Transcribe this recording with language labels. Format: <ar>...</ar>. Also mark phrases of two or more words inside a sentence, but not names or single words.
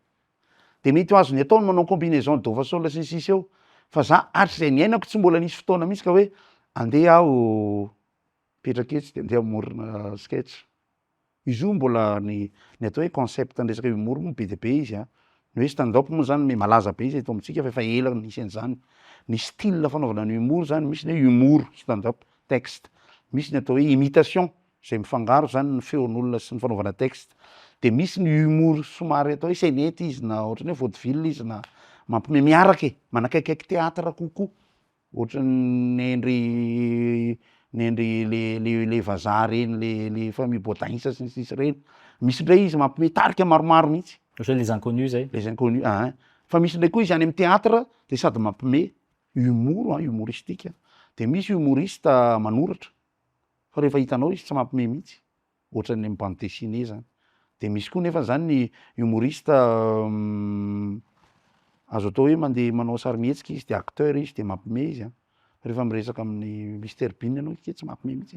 <mg>de mety ho azony ataony manao</mg> <fr>combinaison do fa sol</fr> <mg>sy ny sisa eo fa za hatrizay ny ainako tsy mbola nisy fotoana mihitsy ka hoe andeha aho petraka etsy de andeha amorona sketch izy io mbola ny atao hoe concept andresaka humour moa be dia be izy a ny hoe stand-up moa zany malaza be izy eto amintsika fa efa ela nisy an'zany ny style fanaovana ny humour zany misy ny hoe</mg> <fr>humour stand-up texte</fr> <mg>misy ny atao hoe imitation zay mifangaro zany ny feon'olona sy ny fanaovana texte de misy ny humour somary atao hoe scénette izy na ohatran'ny hoe vaudeville izy na mampime miaraka e manakaikaiky théâtre kokoa ohatran'ny endry le vazaha reny le efa mibodaisa sy ny sisy reny misy ndray izy mampime tarika maromaro mihitsy ohatra les inconnus zay les inconnus fa misy ndray koa izy any amin'ny théâtre de sady mampime</mg> <fr>humour humoristique</fr> <mg>de misy humoriste manoratra fa rehefa hitanao izy tsy mampime mihitsy ohatran'ny amin'ny</mg> <fr>bande dessinée</fr> <mg>zany de misy koa nefa zany ny humoriste azo atao hoe mandeha manao sarimihetsika izy de acteur izy de mampime izy rehefa miresaka amin'ny Mr Bean ianao ke tsy mampime mihitsy</mg>